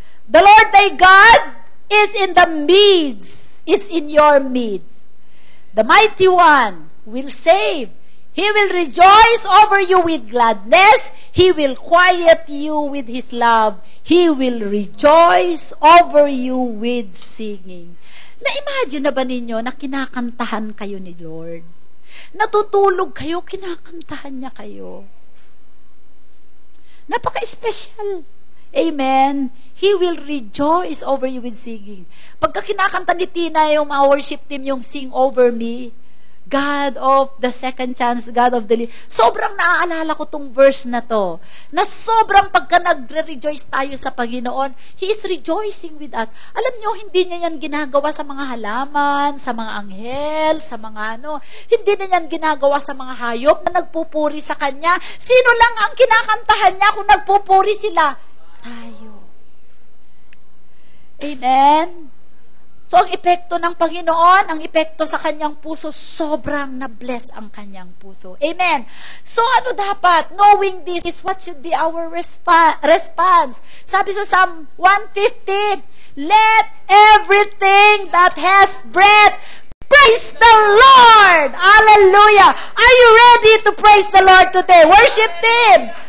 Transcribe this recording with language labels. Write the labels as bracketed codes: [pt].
[en] The Lord thy God is in the midst, is in your midst. The mighty one will save. He will rejoice over you with gladness. He will quiet you with His love. He will rejoice over you with singing. [tl] Na-imagine na ba ninyo na kinakantahan kayo ni Lord? Natutulog kayo, kinakantahan niya kayo. Napaka-special. Amen. [en] He will rejoice over you with singing. [tl] Pagka kinakanta ni Tina yung mga worship team, yung Sing Over Me, [en] God of the second chance, God of the living. [tl] Sobrang naaalala ko tong verse na to. Na sobrang pagka nagre-rejoice tayo sa Panginoon, [en] He is rejoicing with us. [tl] Alam nyo, hindi niya yan ginagawa sa mga halaman, sa mga anghel, sa mga Hindi niya yan ginagawa sa mga hayop na nagpupuri sa Kanya. Sino lang ang kinakantahan niya kung nagpupuri sila? tayo. Amen? So, ang epekto ng Panginoon, ang epekto sa kanyang puso, sobrang na-bless ang kanyang puso. Amen? So, ano dapat? [en] Knowing this is what should be our response. [tl] Sabi sa [en] Psalm 150, let everything that has breath praise the Lord! Hallelujah! Are you ready to praise the Lord today? Worship Him!